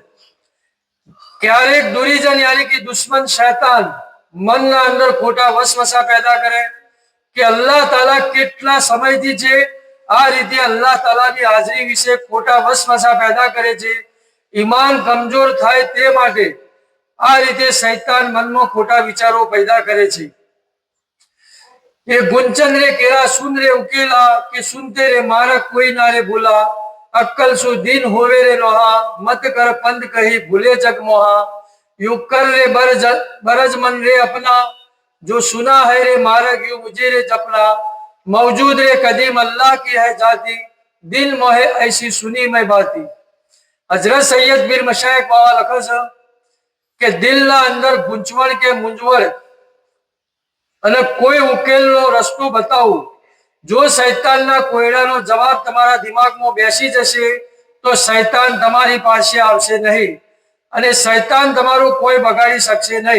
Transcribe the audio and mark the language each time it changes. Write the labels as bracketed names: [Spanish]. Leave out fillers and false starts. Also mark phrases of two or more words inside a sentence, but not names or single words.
[Gujarati] ક્યારેક દુરીજન યાની કે દુશ્મન શૈતાન મનના અંદર ખોટા વસવસા પેદા કરે કે અલ્લાહ તાલા કેટલા સમયથી છે. આ રીતે અલ્લાહ તાલાની હાજરી વિશે ખોટા વસવસા પેદા કરે છે. ઈમાન કમજોર થાય તે માટે આ રીતે શૈતાન મનમાં ખોટા વિચારો પેદા કરે છે. [Hindi] ये गुंचन रे केरा सुन रे उकेला, के सुनते रे मारक कोई ना रे भूला. अक्कल सु दिन होवे रे लोहा, मत कर पंद कही भूले जग मोहा. यू कर रे बरज मन रे अपना, जो सुना है रे मारक यू मुझे रे जपना. मौजूद रे कदीम अल्लाह की है जाती, दिल मोहे ऐसी सुनी मैं बाती. [Gujarati] हजरत सैयद पीर मशाइख बाबा લખે છે કે દિલના અંદર ગૂંચવણ કે મૂંઝવણ અને કોઈ ઉકેલનો રસ્તો બતાવો. જો શૈતાનના કોયડાનો જવાબ તમારા દિમાગમાં બેસી જશે તો શૈતાન તમારી પાસે આવશે નહીં અને શૈતાન તમારું કોઈ બગાડી શકશે નહીં.